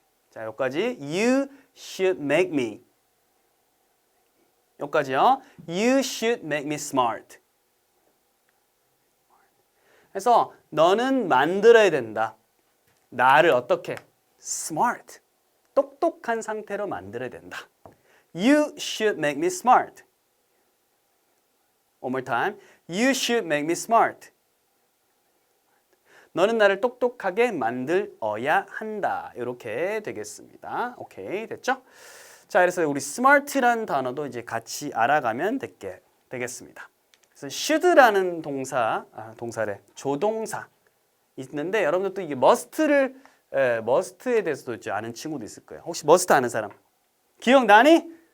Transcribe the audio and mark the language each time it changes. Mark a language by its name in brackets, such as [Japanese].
[Korean] 자, 여기까지 [English] you should make me. [Korean] 여기까지요. [English] You should make me smart. [Korean] 그래서 너는 만들어야 된다. 나를 어떻게? smart. 똑똑한 상태로 만들어야 된다. [English] You should make me smart. One more time. You should make me smart. [Korean] 너는 나를 똑똑하게 만들어야 한다. 이렇게 되겠습니다. 오케이, 됐죠? 자, 그래서 우리 smart라는 단어도 이제 같이 알아가면 되겠습니다. 그래서 should라는 동사래 조동사 있는데 여러분들 또 이게 must에 대해서도 이제 아는 친구도 있을 거예요. 혹시 must 아는 사람? 기억나니?